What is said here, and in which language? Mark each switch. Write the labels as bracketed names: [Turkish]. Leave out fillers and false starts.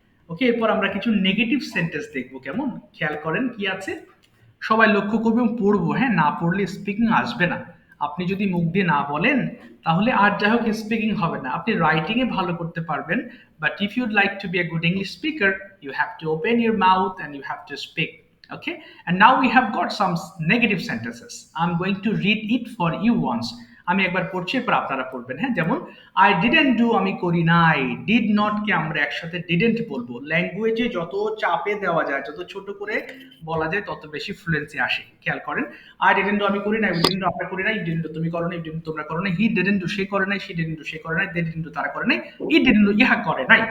[Bangla] ওকে, এরপর আমরা কিছু নেগেটিভ সেন্টেন্স দেখবো, কেমন খেয়াল করেন কি আছে। সবাই লক্ষ্য করবে এবং পড়বো, হ্যাঁ, না পড়লে স্পিকিং আসবে না। আপনি যদি মুখ দিয়ে না বলেন তাহলে আর যাই হোক স্পিকিং হবে না। আপনি রাইটিং এ ভালো করতে পারবেন, [English] But if you'd like to be a good English speaker you have to open your mouth and you have to speak. Okay, and now we have got some negative sentences. I'm going to read it for you once. [Bangla] আমি একবার পড়ছি, এরপর আপনারা পড়বেন। হ্যাঁ, যেমন [English] I didn't do, [Bangla] আমি করি নাই। ডিড নট কে আমরা একসাথে ডিডেন্ট বলবো। ল্যাঙ্গুয়েজে যত চাপে দেওয়া যায়, যত ছোট করে বলা যায়, তত বেশি ফ্লুয়েন্সি আসে। খেয়াল করেন, [English] I didn't do [Bangla] আমি করি নাই, [English] we didn't do [Bangla] আমরা করি নাই, [English] you didn't do [Bangla] তুমি করো নাই, [English] you didn't [Bangla] তোমরা করো নাই, [English] he didn't do [Bangla] সে করে নাই, [English] she didn't do [Bangla] সে করে নাই, [English] they didn't do [Bangla] তারা করে নাই, [English] it didn't do [Bangla] ইহা করে নাই।